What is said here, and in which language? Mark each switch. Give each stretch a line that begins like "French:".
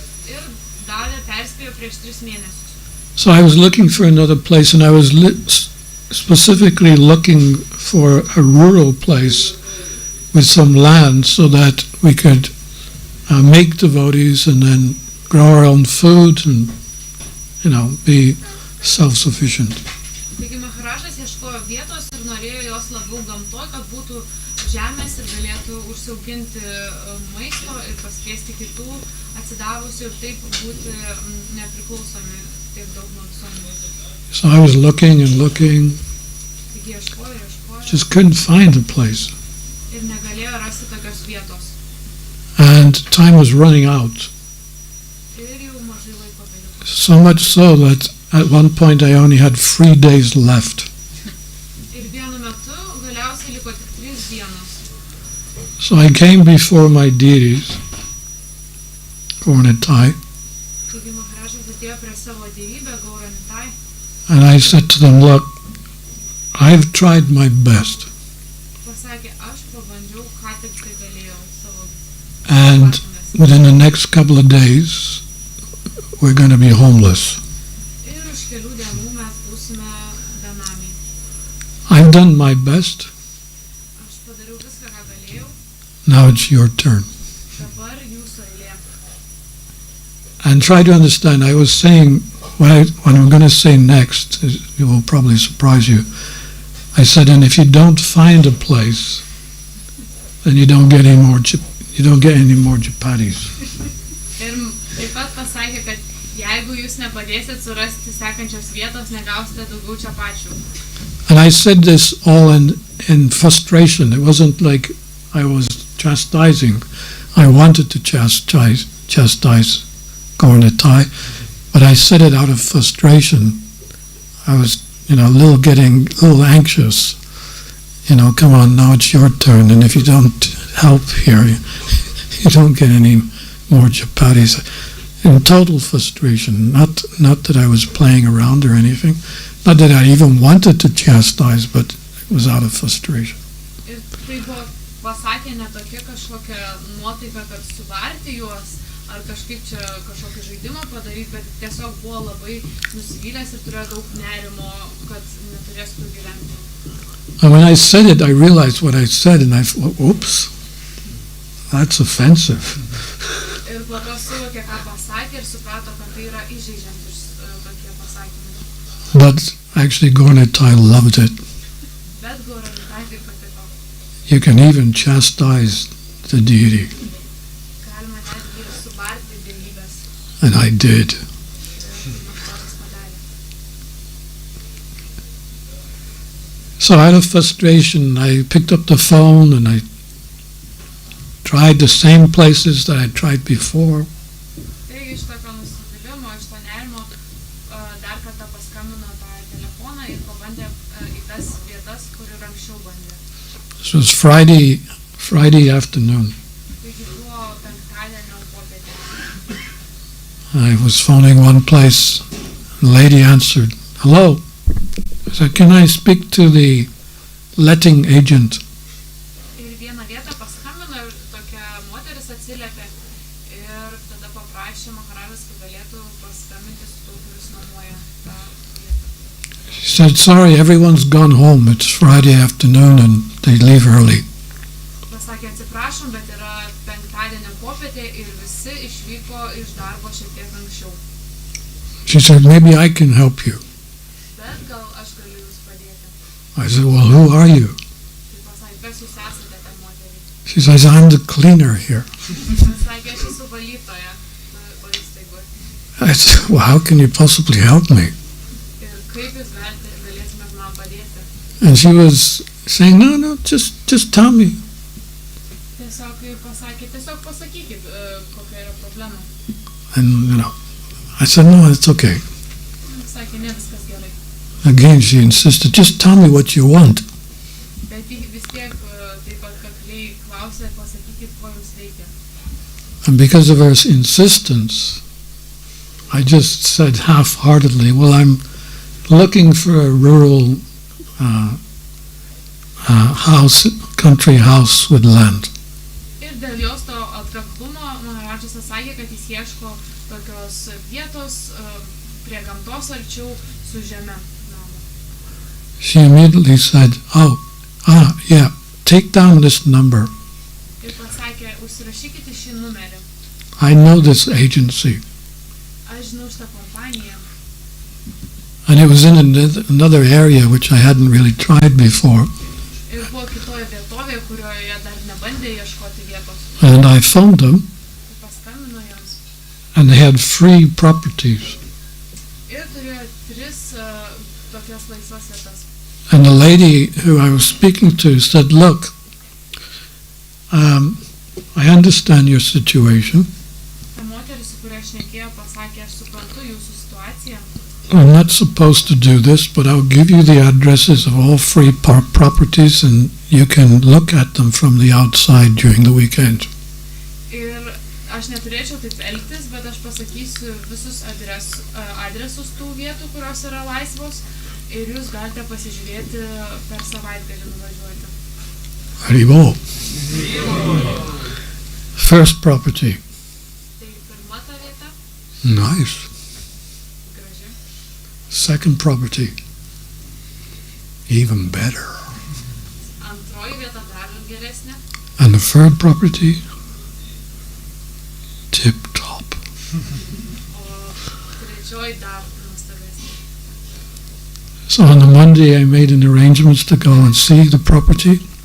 Lithuanian: Ir davė perspėjo prieš 3 mėnesius.
English: So I was looking for another place, and I was specifically looking for a rural place with some land so that we could make devotees and then grow our own food and, be self-sufficient.
Lithuanian: Taigi Maharajas ieškojo vietos ir norėjo jos labiau gamtoj, kad būtų žemės ir galėtų užsiauginti maisto ir paskviesti kitų atsidavusių ir taip būti nepriklausomi tiek daug nuo visuomenės.
English: So I was looking and looking,
Lithuanian: Taigi ieškojo,
English: just couldn't find a place.
Lithuanian: Ir negalėjo rasti tokios vietos.
English: And time was running out.
Lithuanian: Ir jau mažai laiko beliko.
English: So much so that at one point I only had 3 days left.
Lithuanian: Ir vienu metu galiausiai liko tik 3 dienos.
English: So I came before my deities, Gauranitai,
Lithuanian: Taigi Maharajas atėjo prie savo dievybę Gauranitai.
English: and I said to them, look, I've tried my best.
Lithuanian: Pasakė, aš pabandžiau, ką tik tai galėjau savo
English: And
Lithuanian: pastangas.
English: within the next couple of days, we're going to be homeless.
Lithuanian: Ir už kelių dienų mes būsime benamiai.
English: I've done my best.
Lithuanian: Aš padariau viską, ką galėjau.
English: Now it's your turn.
Lithuanian: Dabar jūsų eilė.
English: And try to understand, I was saying, what I'm going to say next, it will probably surprise you. I said, and if you don't find a place, then you don't get any more chapatis.
Lithuanian: Ir taip pat pasakė, kad jeigu jūs nepadėsit surasti sekančios vietos, negausite daugiau čapačių.
English: And I said this all in frustration. It wasn't like I was chastising. I wanted to chastise Gauranitai, but I said it out of frustration. I was, getting a little anxious. Come on, now it's your turn, and if you don't help here, you don't get any more chapatis. In total frustration, not that I was playing around or anything, not that I even wanted to chastise, but it was out of frustration.
Lithuanian: Ir tai buvo pasakė ne tokia kažkokia nuotaika, kad suvarti juos, ar kažkaip čia kažkokį žaidimą padaryti, bet tiesiog buvo labai nusivylęs ir turėjo daug nerimo, kad neturės kur gyventi.
English: And when I said it, I realized what I said, and I thought, oops, that's offensive.
Lithuanian: Ir po to suvokė, ką pasakė ir suprato, kad tai yra įžeidžiantis tokie pasakymai.
English: But actually Gauranitai loved it.
Lithuanian: Bet Gauranitai tai patiko.
English: You can even chastise the deity.
Lithuanian: Galima netgi ir subarti dievybės.
English: And I did.
Lithuanian: Ir Maharajas padarė.
English: So out of frustration, I picked up the phone and I tried the same places that I tried before.
Lithuanian: Taigi iš tokio nusivylimo, iš to nerimo dar kartą paskambino tą telefoną ir pabandė į tas vietas, kur ir anksčiau bandė.
English: This was Friday afternoon.
Lithuanian: Taigi buvo penktadienio popietė.
English: I was phoning one place. The lady answered, hello. I said, can I speak to the letting agent?
Lithuanian: Ir vieną vietą paskambino ir tokia moteris atsiliepė ir tada paprašė Maharajas, kad galėtų paskambinti su tuo, kuris nuomoja tą vietą.
English: She said, sorry, everyone's gone home. It's Friday afternoon and they leave early.
Lithuanian: Pasakė, atsiprašom, bet yra penktadienio popietė ir visi išvyko iš darbo šiek tiek anksčiau.
English: She said, maybe I can help you.
Lithuanian: Bet gal aš galiu jums padėti.
English: I said, well, who are you?
Lithuanian: Tai pasakė, kas jūs esate ten moteriai?
English: She says, I'm the cleaner here.
Lithuanian: Pasakė, aš esu valytoja įstaigoje.
English: I said, well, how can you possibly help me?
Lithuanian: Ir kaip jūs galėtumėt man padėti?
English: And she was saying, no, just tell me.
Lithuanian: Tiesiog pasakė, tiesiog pasakykit, kokia yra problema.
English: And, I said, no, it's okay.
Lithuanian: Sakė, ne viskas gerai.
English: Again, she insisted, just tell me what you want.
Lithuanian: Bet ji vis tiek taip atkakliai klausė, pasakykit, ko jums reikia.
English: And because of her insistence, I just said half-heartedly, well, I'm looking for a rural house, country house with land.
Lithuanian: Ir dėl jos to atkaklumo Maharajas sakė, kad jis ieško tokios vietos prie gamtos arčiau su žeme.
English: She immediately said, yeah, take down this number.
Lithuanian: Ir pasakė, užsirašykite šį numerį.
English: I know this agency.
Lithuanian: Aš žinau šitą kompaniją.
English: And it was in another area which I hadn't really tried before.
Lithuanian: Ir buvo kitoje vietovėje, kurioje dar nebandė ieškoti vietos.
English: And I phoned them,
Lithuanian: Ir paskambino joms.
English: and they had free properties.
Lithuanian: Ir turėjo 3 tokias laisvas vietas.
English: And the lady who I was speaking to said, look, I understand your situation.
Lithuanian: Ta moteris, su kuria aš šnekėjau, pasakė, aš suprantu jūsų situaciją.
English: I'm not supposed to do this, but I'll give you the addresses of all free properties and you can look at them from the outside during the weekend.
Lithuanian: Ir aš neturėčiau taip elgtis, bet aš pasakysiu visus adresus tų vietų, kurios yra laisvos ir jūs galite pasižiūrėti per savaitgalį nuvažiuoti.
Sanskrit: Hare.
English: First property.
Lithuanian: Tai pirma ta vieta,
English: Nice.
Lithuanian: graži.
English: Second property. Even better.
Lithuanian: Antroji vieta dar geresnė.
English: And the third property. Tip top.
Lithuanian: O trečioji dar nuostabesnė.
English: So on the Monday I made an arrangements to go and see the property.